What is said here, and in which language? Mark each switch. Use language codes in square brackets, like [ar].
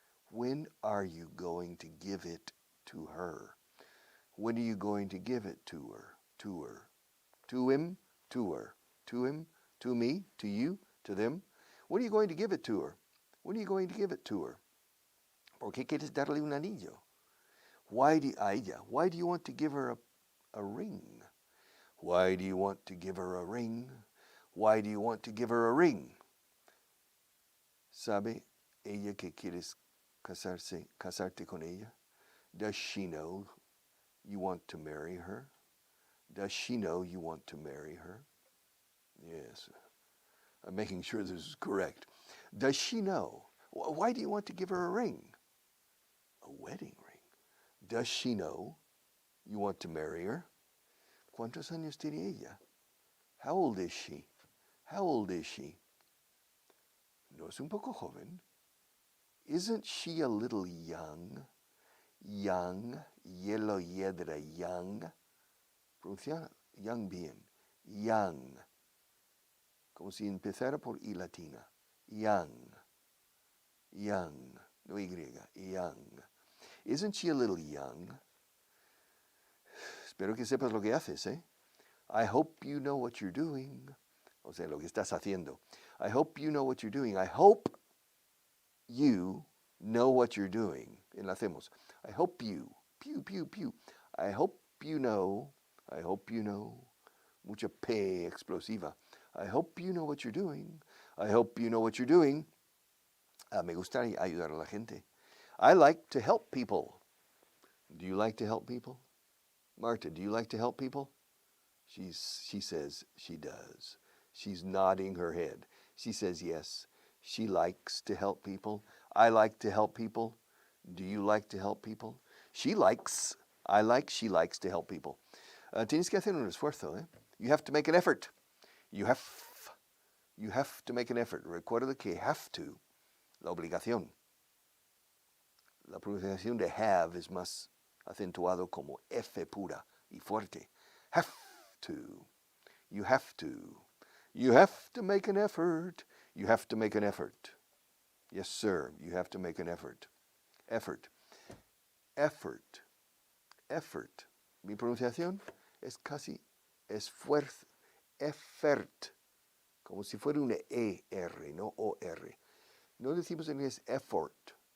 [en] When are you going to give it to her? When are you going to give it to her? To her. To him? To her. To him? To me? To you? To them? When are you going to give it to her? When are you going to give it to her? [es] ¿Por qué quieres darle un anillo? [en] Why do you want to give her a ring? Why do you want to give her a ring? Why do you want to give her a ring? [es] ¿Sabe ella que quieres casarte con ella? [en] Does she know you want to marry her? Does she know you want to marry her? Yes. I'm making sure this is correct. Does she know? Why do you want to give her a ring? A wedding ring. Does she know you want to marry her? [es] ¿Cuántos años tiene ella? [en] How old is she? How old is she? [es] ¿No es un poco joven? [en] Isn't she a little young? Young, yellow yedra, young. [es] Pronuncia young bien. Young. Como si empezara por I latina. Young. Young. No Y. Young. [en] Isn't she a little young? [es] Espero que sepas lo que haces, eh? [en] I hope you know what you're doing. [es] O sea, lo que estás haciendo. [en] I hope you know what you're doing. I hope you know what you're doing. Enlacemos. I hope you. Pew, pew, pew. I hope you know. I hope you know. [es] Mucha P explosiva. [en] I hope you know what you're doing. I hope you know what you're doing. [es] Me gusta ayudar a la gente. [en] I like to help people. Do you like to help people? Marta, do you like to help people? She says she does. She's nodding her head. She says yes. She likes to help people. I like to help people. Do you like to help people? She likes. I like. She likes to help people. [es] Tienes que hacer un esfuerzo, eh? [en] You have to make an effort. You have to make an effort. [es] Recuerda que have to, la obligación. La pronunciación de have es más acentuado como F pura y fuerte. [en] Have to. You have to. You have to make an effort. You have to make an effort. Yes, sir. You have to make an effort. Effort. Effort. Effort. [es] Mi pronunciación es casi esfuerzo. Effort. Como si fuera una E-R, no O-R. No decimos en inglés effort.